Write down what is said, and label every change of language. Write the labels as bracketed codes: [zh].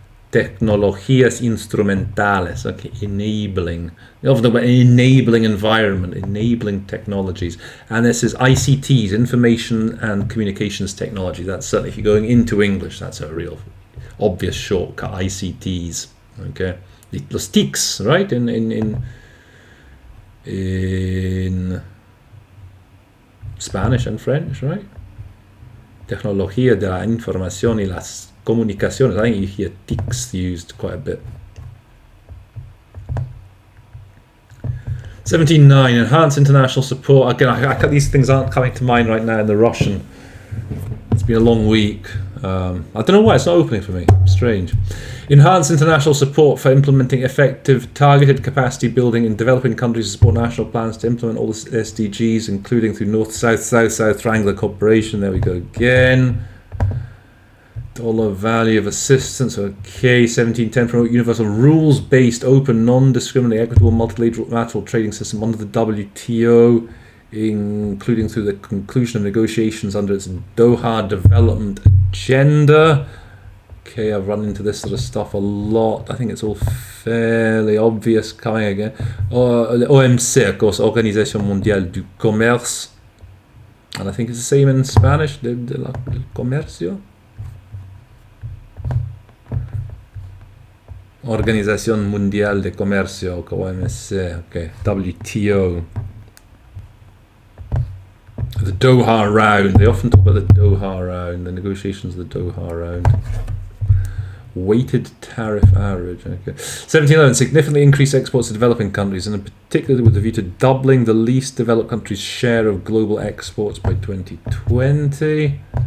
[es] Tecnologías instrumentales. [en] Okay, enabling. Often talk about enabling environment, enabling technologies. And this is ICTs, information and communications technology. That's certainly, if you're going into English, that's a real obvious shortcut. ICTs. Okay. [es] Los TICs, [en] right? In Spanish and French, right? [es] Tecnología de la información y las comunicaciones. [en] I think you hear TICs used quite a bit. 17.9, enhance international support. Again, these things aren't coming to mind right now in the Russian. It's been a long week. I don't know why it's not opening for me. Strange. Enhance international support for implementing effective targeted capacity building in developing countries to support national plans to implement all the SDGs, including through North-South, South-South triangular cooperation. There we go again. Dollar value of assistance. Okay, 17.10, promote universal rules-based, open, non-discriminating, equitable, multilateral trading system under the WTO, including through the conclusion of negotiations under its Doha development agenda. Okay, I've run into this sort of stuff a lot. I think it's all fairly obvious coming again. [fr] OMC, [en] of course, [fr] Organisation Mondiale du Commerce. [en] And I think it's the same in Spanish, [es] del comercio. Organización Mundial de Comercio, OMC, okay, WTO. [en] The Doha round. They often talk about the Doha round, the negotiations of the Doha round. Weighted tariff average. Okay. 17.11. Significantly increase exports to developing countries, and in particular with the view to doubling the least developed countries' share of global exports by 2020.